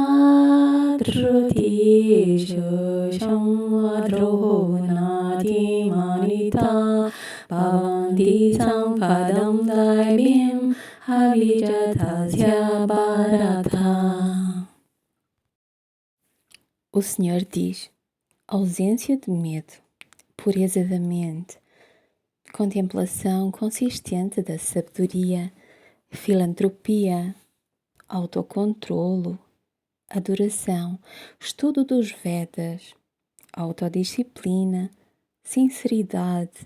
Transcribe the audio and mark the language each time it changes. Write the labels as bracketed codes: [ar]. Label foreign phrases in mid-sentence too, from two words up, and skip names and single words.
[sa] श्मद्रुतिषु शमद्रोहो नाति मानिता भवन्ति सम्पदम् दैबिम् अविजातस्य भारत. [pt] O Senhor diz: ausência de medo, pureza da mente, contemplação consistente da sabedoria, filantropia, autocontrolo, adoração, estudo dos Vedas, autodisciplina, sinceridade,